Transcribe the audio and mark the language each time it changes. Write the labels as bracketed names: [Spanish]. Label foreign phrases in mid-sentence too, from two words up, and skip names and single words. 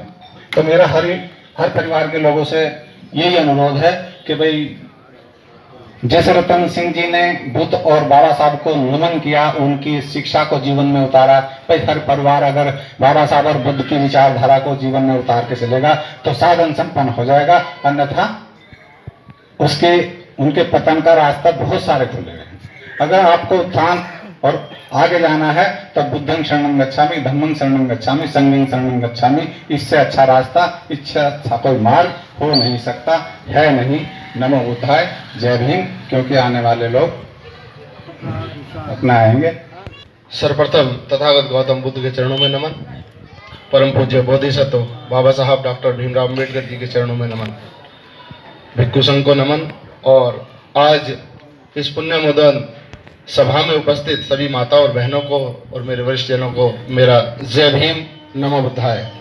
[Hindi] तो मेरा हर परिवार के लोगों से यही अनुरोध है कि भाई जैसे रतन सिंह जी ने बुद्ध और बाबा साहब को नमन किया, उनकी शिक्षा को जीवन में उतारा, भाई हर परिवार अगर बाबा साहब और बुद्ध की विचारधारा को जीवन में उतार के चलेगा तो साधन संपन्न हो जाएगा, अन्यथा उनके पतन का रास्ता बहुत सारे खुले हैं। अगर आपको उत्थान और आगे जाना है तो [Pali] बुद्धं शरणं गच्छामि, धम्मं शरणं गच्छामि, संघं शरणं गच्छामि, [Hindi] इससे अच्छा रास्ता, इससे अच्छा कोई मार्ग हो नहीं सकता, है नहीं। [Pali] नमो बुद्धाय, [Hindi] जय भीम, क्योंकि आने वाले लोग अपना आएंगे। सर्वप्रथम तथागत गौतम बुद्ध के चरणों में नमन, परम पूज्य बोधिसत्व बाबा साहब डॉक्टर भीमराव अम्बेडकर जी के चरणों में नमन, भिक्खु संघ को नमन, और आज इस पुण्य मुदन सभा में उपस्थित सभी माता और बहनों को और मेरे वरिष्ठ जनों को मेरा जय भीम, [Pali] नमो बुद्धाय।